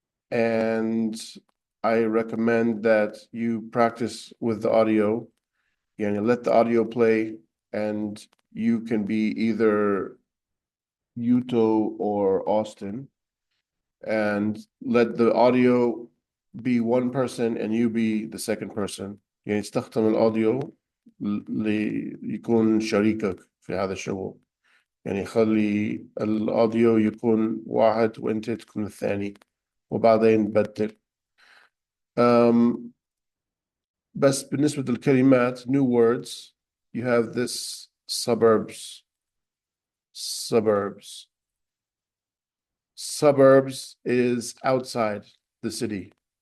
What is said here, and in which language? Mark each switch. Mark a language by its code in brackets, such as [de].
[en] And I recommend that you practice with the audio. And let the audio play, and you can be either Yuto or Austin, and let the audio be one person and you be the second person. [ar] يعني استخدم الأوديو ليكون شريكك في هذا الشغل. يعني خلي الأوديو يكون واحد وأنت تكون الثاني وبعدين بدل. بس بالنسبة للكلمات, [en] new words, you have this suburbs. Suburbs. Suburbs is outside the city.